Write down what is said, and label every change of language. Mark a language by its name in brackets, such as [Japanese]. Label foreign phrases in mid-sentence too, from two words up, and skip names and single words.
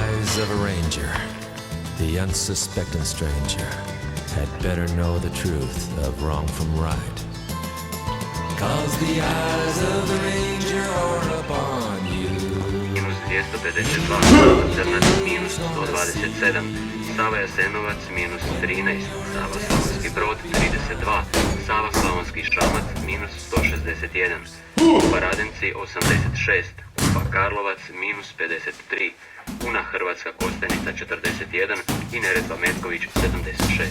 [English] eyes of a ranger, the unsuspecting stranger had better know the truth of wrong from right. 'Cause the eyes of the ranger are upon you. [Croatian] Minus 252, Crnac minus 127, Sava Jasenovac minus 13, Sava Slavonski Brod 32, Sava Slavonski Šamac minus 161, Kupa Radenci 86, Kupa Karlovac minus 53, Una Hrvatska Kostajnica 41 i Neretva Metković 76.